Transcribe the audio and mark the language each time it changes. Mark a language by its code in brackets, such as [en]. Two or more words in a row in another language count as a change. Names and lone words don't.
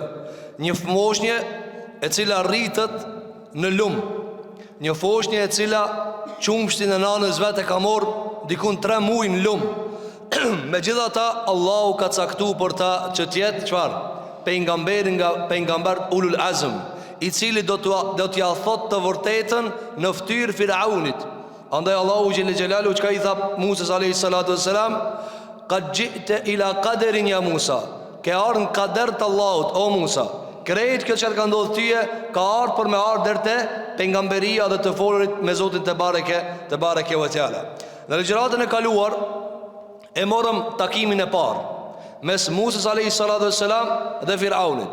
[sq] Një fëmoshnje e cila rritet në lum, një foshnje e cila qumshtin e nanës vet e ka marrë dikun 3 muaj në lum. Megjithatë Allahu ka caktuar për ta që të jetë çfarë? Pejgamberi nga pejgamber [ar] أولو العزم, [sq] i cili do t'ia thotë të vërtetën në fytyrë Firaunit. Andaj Allahu [ar] جل جلاله [sq] çka i tha Musa [ar] عليه الصلاة والسلام, قد جئت إلى قدر يا موسى, [sq] ke ardhur në kader të Allahut o Musa. Krejt kjo çfarë ka ndodhur tyje ka ardhur për me ardhur deri te pejgamberia dhe të folurit me Zotin [ar] تبارك وتعالى. [sq] Në ligjëratën e kaluar e morëm takimin e parë mes Musa [ar] عليه الصلاة والسلام [sq] dhe Firaunit.